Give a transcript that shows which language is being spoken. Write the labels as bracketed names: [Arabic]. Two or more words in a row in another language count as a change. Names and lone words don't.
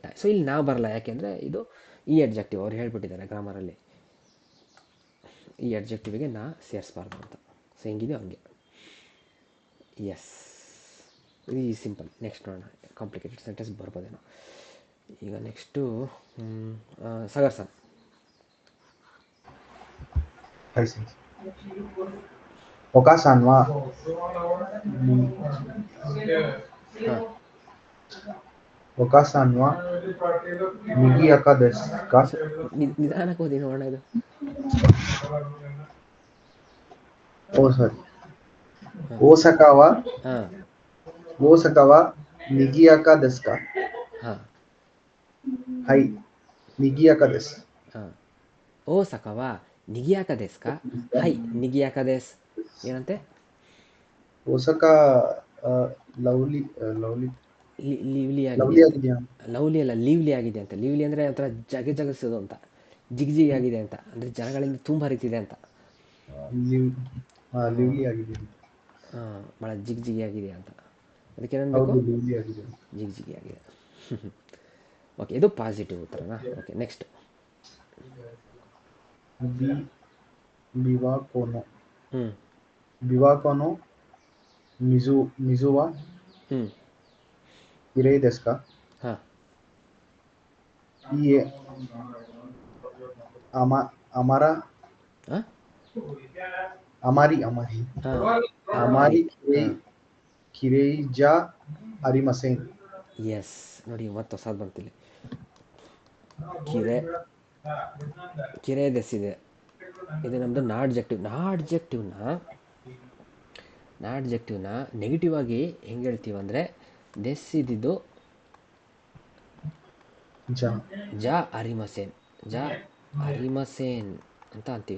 [Kannada] ಸೊ ಇಲ್ಲಿ ನಾವು ಬರಲ್ಲ, ಯಾಕೆಂದರೆ ಇದು ಈ ಅಡ್ಜೆಕ್ಟಿವ್ ಅವ್ರು ಹೇಳ್ಬಿಟ್ಟಿದ್ದಾರೆ ಗ್ರಾಮರಲ್ಲಿ. ಈ ಅಡ್ಜೆಕ್ಟಿವ್ಗೆ ನಾ ಸೇರಿಸ್ಬಾರ್ದು ಅಂತ. ಸೊ ಹೆಂಗಿದೆಯೋ ಹಂಗೆ. ಎಸ್, ಇದು ಈ ಸಿಂಪಲ್. ನೆಕ್ಸ್ಟ್ ನೋಡೋಣ, [English] complicated sentence [Kannada] ಬರ್ಬೋದೇನೋ. ಈಗ ನೆಕ್ಸ್ಟು ಸಾಗರ್ ಸರ್. [Japanese] お母さん は [Kannada] ಹಾಂ, [Japanese] お母さん は にぎやか です か? [Kannada] ನಿಧಾನಕ್ಕೆ ಓದಿ ನೋಡೋಣ ಇದು. [English] Oh sorry. [Japanese] 大阪 は [Kannada] ಹಾಂ [Japanese] 大阪 は にぎやか です か? [Kannada] ಹಾಂ [Japanese] Hai. にぎやか です. ಹಾಂ. 大阪は にぎやか です か? はい にぎやか です. ಏನಂತೆ? [English] Osaka lovely lovely ಲೀವ್ಲಿ lovely [Kannada] ಆಗಿದೆ. ಆಗಿದೆಯಾ? ಲವ್ಲಿ ಅಲ್ಲ, ಲೀವ್ಲಿ ಆಗಿದೆ ಅಂತ. ಲೀವ್ಲಿ ಅಂದರೆ ಒಂಥರ ಜಗಜಿಗಿಸೋದು ಅಂತ, ಜಿಗಿ ಆಗಿದೆ ಅಂತ, ಅಂದರೆ ಜನಗಳಿಂದ ತುಂಬ ಹರಿತಿದೆ ಅಂತ. lively ಆಗಿದೆ. ಹಾಂ, ಭಾಳ ಜಿಗಿ ಆಗಿದೆ ಅಂತ. ಅದಕ್ಕೆ ಏನಬೇಕು? ಹೌದು lively ಆಗಿದೆ. ಜಿಗಿ ಆಗಿದೆ. ಓಕೆ, ಇದು ಪಾಸಿಟಿವ್ ಉತ್ತರನಾ? ಓಕೆ, ನೆಕ್ಸ್ಟ್. [Japanese] Biwakono [Kannada] ಹ್ಞೂ [Japanese] 琵琶湖の 水は [Kannada] ಹ್ಞೂ [Japanese] きれい です か? [Kannada] ಹಾಂ [Japanese] いいえ あまら [Kannada] ಹಾಂ [Japanese] Amari [Kannada] ಹಾಂ [Japanese] あまり きれい じゃ ありません. [Kannada] ಎಸ್, ನೋಡಿ ಮತ್ತೆ ಹೊಸದು ಬಂತಿಲ್ಲಿ. ಕಿರೆ ಕಿರೆ ದೆಸ್ಸಿದೆ. ಇದು ನಮ್ಮದು ನಾಡ್ಜೆಕ್ಟಿವ್ನ ನೆಗೆಟಿವ್ ಆಗಿ ಹೆಂಗೆ ಹೇಳ್ತೀವಿ ಅಂದರೆ, ದೆಸ್ ಇದ್ದಿದ್ದು [Japanese] じゃ ありません [Kannada] ಅಂತ ಅಂತೀವಿ.